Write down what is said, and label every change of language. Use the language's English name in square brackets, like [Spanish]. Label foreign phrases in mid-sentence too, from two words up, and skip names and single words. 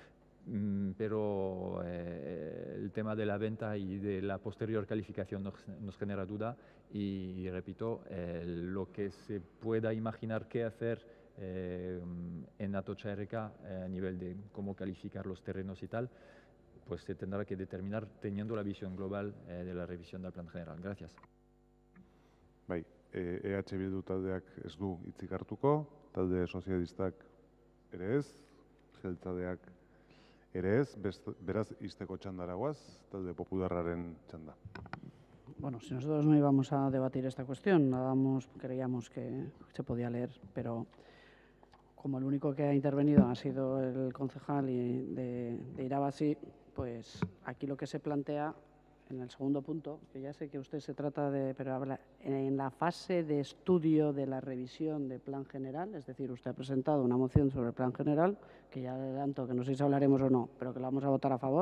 [Spanish] pero el tema de la venta y de la posterior calificación nos genera duda, y repito, lo que se pueda imaginar qué hacer en Atocha Erreka a nivel de cómo calificar los terrenos y tal, pues se tendrá que determinar teniendo la visión global de la revisión del plan general. Gracias. [Basque] Bai, EH Bildu taldeak ez du hitzik hartuko, talde sozialistak ere ez, jeltzaleak ere ez, beraz izteko txandara goaz, talde popularraren txanda. [Spanish] Bueno, si nosotros no íbamos a debatir esta cuestión, creíamos que se podía leer, pero como el único que ha intervenido ha sido el concejal de Irabazi, pues aquí lo que se plantea en el segundo punto, que ya sé que usted se trata de, pero habla en la fase de estudio de la revisión del plan general, es decir, usted ha presentado una moción sobre el plan general, que ya adelanto que no sé si hablaremos o no, pero que la vamos a votar a favor.